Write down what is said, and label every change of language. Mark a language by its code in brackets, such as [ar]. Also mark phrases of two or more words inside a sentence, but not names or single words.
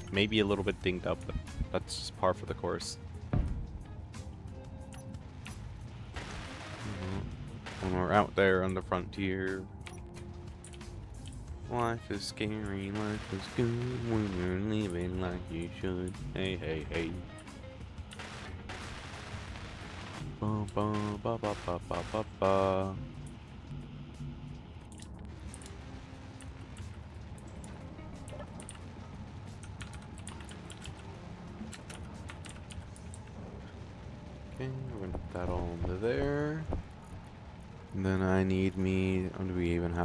[en] Maybe a little bit dinged up, but that's just par for the course. When we're out there on the frontier. Life is scary, life is good when you're living like you should. Hey, hey, hey. Ba ba ba ba ba ba ba ba. Okay, we're gonna put that all into there. And then I need me. Oh, do we even have?